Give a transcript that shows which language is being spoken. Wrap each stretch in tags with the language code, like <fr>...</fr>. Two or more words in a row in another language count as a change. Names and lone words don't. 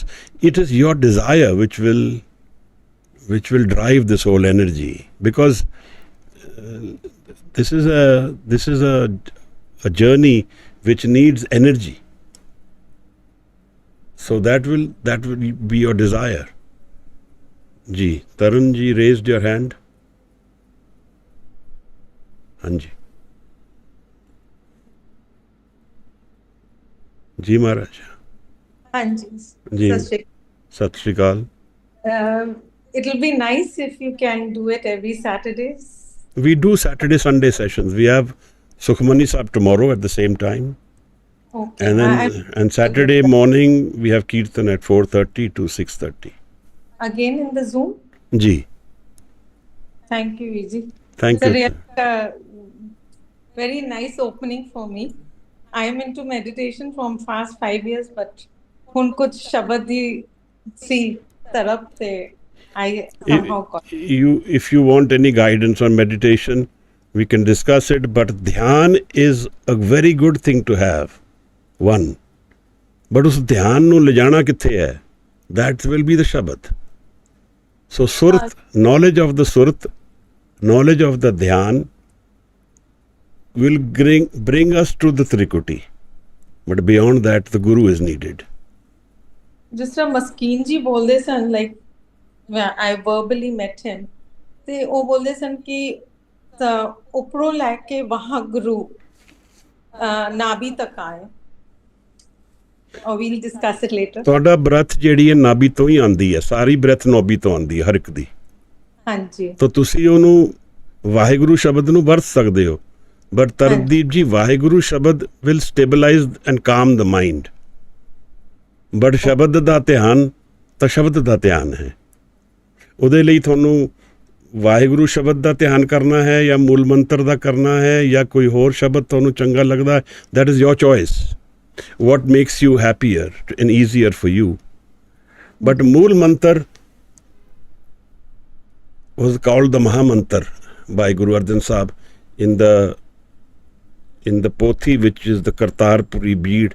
<en>It is your desire which will drive this whole energy, because this is a journey which needs energy. So that will be your desire. Ji, Tarun ji raised your hand. Hanji. Ji Maharaj. Hanji. Ji. Sat Shri Akal. It'll be nice if you can do it every Saturdays. We do Saturday, Sunday sessions. We have Sukhmani Sahib tomorrow at the same time. Okay. And then Saturday morning we have Kirtan at 4:30 to 6:30. Again in the Zoom? Ji. Thank you, Viji. Thank It's a you. real, very nice opening for me. I am into meditation from past 5 years, but</en> <pa>ਹੁਣ ਕੁਝ ਸ਼ਬਦ ਹੀ ਸੀ ਤਰਫ਼ ਸੇ</pa> <en>I somehow got. If you want any guidance on meditation, we can discuss it, but dhyan is a very good thing to have, one.</en> <pa>But ਉਸ ਧਿਆਨ ਨੂੰ ਲੈ ਜਾਣਾ ਕਿੱਥੇ ਹੈ?</pa> <en>That will be the Shabad. So surat, knowledge of the surat, knowledge of the dhyan will bring us to the Trikuti. But beyond that, the Guru is needed.</en> <pa>ਜਿਸ ਤਰ੍ਹਾਂ ਮਸਕੀਨ ਜੀ ਬੋਲਦੇ ਸਨ, ਲਾਈਕ</pa> <en>I verbally met him,</en> <pa>ਤੇ ਉਹ ਬੋਲਦੇ ਸਨ ਕਿ ਉੱਪਰੋਂ ਲੈ ਕੇ ਵਹਾਂ ਗੁਰੂ ਨਾਭੀ ਤੱਕ ਆਏ।</pa> <en>or we'll discuss it later.</en> <pa>ਤੁਹਾਡਾ ਬ੍ਰੈਥ ਜਿਹੜੀ ਹੈ ਨਾਭੀ ਤੋਂ ਹੀ ਆਉਂਦੀ ਹੈ, ਸਾਰੀ ਬ੍ਰੈਥ ਨਾਭੀ ਤੋਂ ਆਉਂਦੀ ਹੈ ਹਰ ਇੱਕ ਦੀ। ਹਾਂਜੀ। ਤਾਂ ਤੁਸੀਂ ਉਹਨੂੰ ਵਾਹਿਗੁਰੂ ਸ਼ਬਦ ਨੂੰ ਵਰਤ ਸਕਦੇ ਹੋ, ਬਟ ਤਰਦੀਪ ਜੀ ਵਾਹਿਗੁਰੂ ਸ਼ਬਦ</pa> <en>will stabilize and calm the mind,</en> <pa>ਬਟ ਸ਼ਬਦ ਦਾ ਧਿਆਨ ਤਾਂ ਸ਼ਬਦ ਦਾ ਧਿਆਨ ਹੈ। ਉਹਦੇ ਲਈ ਤੁਹਾਨੂੰ ਵਾਹਿਗੁਰੂ ਸ਼ਬਦ ਦਾ ਧਿਆਨ ਕਰਨਾ ਹੈ ਜਾਂ ਮੂਲ ਮੰਤਰ ਦਾ ਕਰਨਾ ਹੈ ਜਾਂ ਕੋਈ ਹੋਰ ਸ਼ਬਦ ਤੁਹਾਨੂੰ ਚੰਗਾ ਲੱਗਦਾ ਹੈ,</pa> <en>that is your choice, what makes you happier and easier for you. But Mool Mantar was called the Mahamantar by Guru Arjan Sahib in the Pothi, which is the Kartarpuri bead.</en>